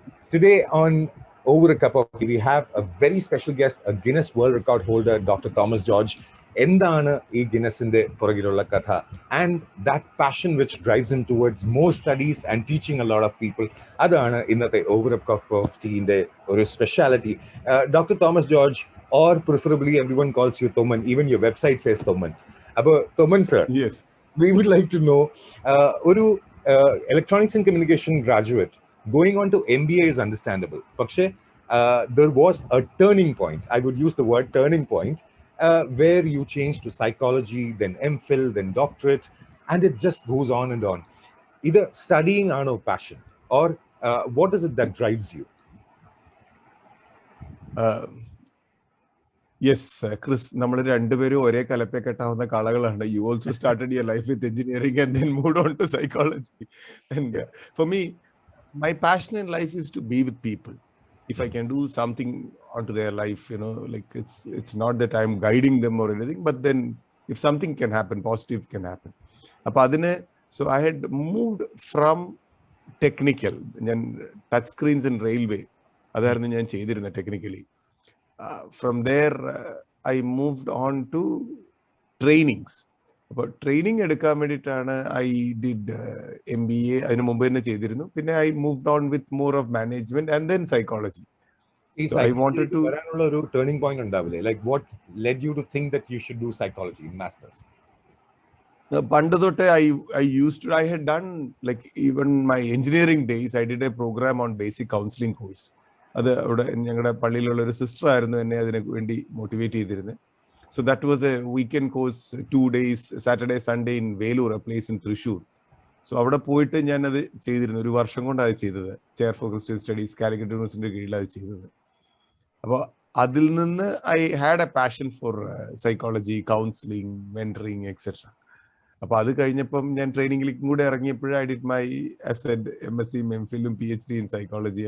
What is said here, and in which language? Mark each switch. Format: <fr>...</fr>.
<en>Today on Over a Cup of Tea, we have a very special guest, a Guinness World Record holder, Dr. Thomas George.</en> <ml>എന്താണ് ഈ ഗിന്നസിന്റെ പുറകിലുള്ള കഥ</ml> <en>And that passion which drives him towards more studies and teaching a lot of people.</en> <ml>അതാണ് ഇന്നത്തെ over A cup of ടീന്റെ ഒരു speciality.</ml> <en>Doctor Thomas George, or preferably everyone calls you Thoman, even your website says Thoman.</en> <ml>Abo Thoman sir,</ml> <en>yes, we would like to know, oru electronics and communication graduate going on to MBA is understandable, പക്ഷേ there was a turning point, I would use the word turning point, where you changed to psychology, then MPhil, then doctorate, and it just goes on and on. Either studying aano passion, or what is it that drives you?</en> <ml>Yes, Chris, നമ്മൾ രണ്ടുപേരും ഒരേ കലപ്പെ കെട്ടാവുന്ന കാളകളാണ്.</ml> <en>You also started your life with engineering and then moved on to psychology. And for me, my passion in life is to be with people. If I can do something onto their life, you know, like it's not that I'm guiding them or anything, but then if something can happen, positive can happen.</en> <ml>Appo adine,</ml> <en>so I had moved from technical, ഞാൻ touch screens in railway</en> <ml>അതായിരുന്നു ഞാൻ ചെയ്തിരുന്നത്</ml> <en>technically. From there, I moved on to trainings.</en> <ml>അപ്പോൾ training എടുക്കാൻ വേണ്ടിയിട്ടാണ്</ml> <en>I did MBA.</en> <ml>അതിന് മുമ്പ് തന്നെ ചെയ്തിരുന്നു.</ml> <en>പിന്നെ I moved on with more of management and then psychology. I wanted to</en> <ml>വരാനുള്ള ഒരു ടേണിംഗ് പോയിന്റ് ഉണ്ടാവില്ലേ?</ml> <en>Like what led you to think that you should do psychology in masters?</en> <ml>പണ്ട് തൊട്ടേ</ml> <en>I had done, like, even my engineering days, I did a program on basic counseling course.</en> <ml>അത് അവിടെ ഞങ്ങളുടെ പള്ളിയിലുള്ള ഒരു sister ആയിരുന്നു എന്നെ അതിന് വേണ്ടി മോട്ടിവേറ്റ് ചെയ്തിരുന്നത്.</ml> <en>So that was a weekend course, 2 days, Saturday, Sunday in Velur, a place in Thrissur.</en> <ml>So അവിടെ പോയിട്ട് ഞാൻ അത് ചെയ്തിരുന്നു. ഒരു വർഷം കൊണ്ടാണ് ചെയ്തത്. Chair for Christian studies, Calicut യൂണിവേഴ്സിറ്റിയുടെ കീഴിലാണ് ചെയ്തത്. അപ്പോൾ അതിൽ നിന്ന്</ml> <en>I had a passion for psychology, counselling, mentoring, etcetera.</en> <ml>അപ്പോൾ അത് കഴിഞ്ഞപ്പം ഞാൻ ട്രെയിനിങ്ങിലേക്കും കൂടെ ഇറങ്ങിയപ്പോഴും</ml> <en>I did my MSc, MPhil, PhD in psychology.</en>